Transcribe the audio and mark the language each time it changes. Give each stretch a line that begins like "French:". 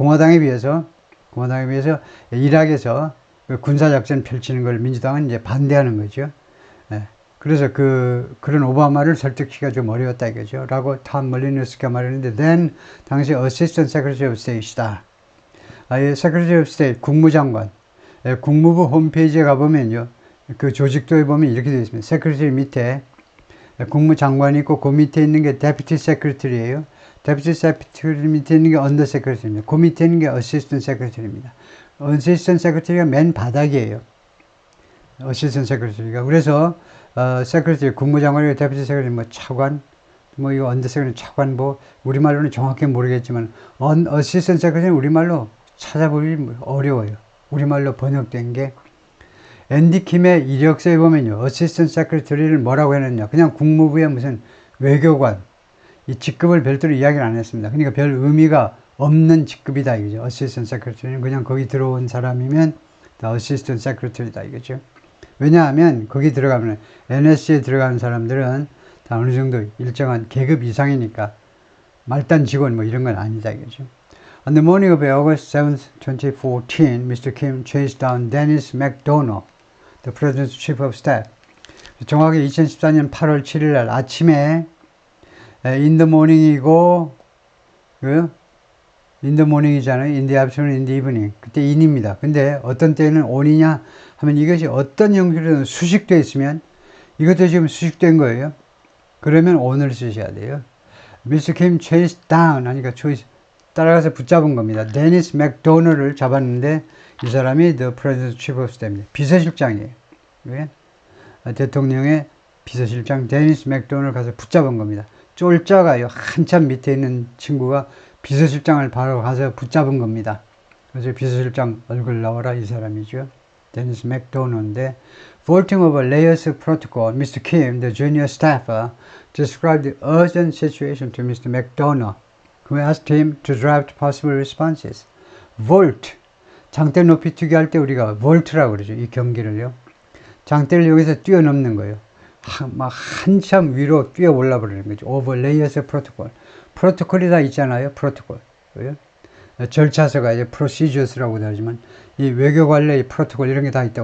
Korean: 공화당에 비해서 이락에서 군사작전 펼치는 걸 민주당은 이제 반대하는 거죠. 그래서 그런 오바마를 설득시키기가 좀 어려웠다 이거죠. 라고 탐 멀리누스키가 말했는데, then, 당시 Assistant Secretary of State이다. Secretary of State, 국무장관. 국무부 홈페이지에 가보면요. 그 조직도에 보면 이렇게 되어 있습니다. Secretary 밑에 국무장관이 있고, 그 밑에 있는 게 Deputy Secretary예요. Deputy Secretary 밑에 있는 게 Under Secretary입니다. 그 밑에 있는 게 Assistant Secretary입니다. Assistant Secretary가 맨 바닥이에요. Assistant Secretary가. 그래서 Secretary, 국무장관이고 Deputy Secretary, 뭐 차관, 뭐 이거 Under Secretary 차관, 뭐 우리말로는 정확히 모르겠지만 Assistant Secretary 우리말로 찾아보기 어려워요. 우리말로 번역된 게. 앤디 킴의 이력서에 보면요, 어시스턴트 세크리터리를 뭐라고 해놨냐, 그냥 국무부의 무슨 외교관, 이 직급을 별도로 이야기를 안 했습니다. 그러니까 별 의미가 없는 직급이다 이거죠. 어시스턴트 세크리터리는 그냥 거기 들어온 사람이면 다 어시스턴트 세크리터리다 이거죠. 왜냐하면 거기 들어가면 NSC에 들어가는 사람들은 다 어느 정도 일정한 계급 이상이니까 말단 직원 뭐 이런 건 아니다 이거죠.
English: On the morning of August 7th, 2014, Mr. Kim chased down Dennis McDonough, the President's Chief of Staff.
Korean: 정확히 2014년 8월 7일 날 아침에
English: in the morning
Korean: 이고, in the morning이잖아요.
English: in the afternoon, in the evening.
Korean: 그때 in입니다. 근데 어떤 때는 on이냐 하면 이것이 어떤 형식으로든 수식되어 있으면 이것도 지금 수식된 거예요. 그러면 on을 쓰셔야 돼요.
English: Mr. Kim chased down
Korean: 하니까 따라가서 붙잡은 겁니다. 데니스 맥도널을 잡았는데 이 사람이
English: The President's Chief of Staff
Korean: 입니다. 비서실장이에요. 왜? 대통령의 비서실장 데니스 맥도널을 가서 붙잡은 겁니다. 쫄자가요. 한참 밑에 있는 친구가 비서실장을 바로 가서 붙잡은 겁니다. 그래서 비서실장 얼굴 나와라 이 사람이죠. 데니스 맥도널인데
English: Vaulting over layers of protocol, Mr. Kim, the junior staffer, described the urgent situation to Mr. McDonough, who asked him to draft possible responses.
Korean: Vault, 장대 높이 튀기 할 때 우리가 vault라고 그러죠. 이 경기를요. 장대를 여기서 뛰어넘는 거예요. 막 한참 위로 뛰어 올라 버리는 거죠.
English: Over layers of protocol.
Korean: 프로토콜이 다 있잖아요. 프로토콜. 절차서가 이제 procedures라고도 하지만 이 외교 관련 프로토콜 이런 게 다 있다.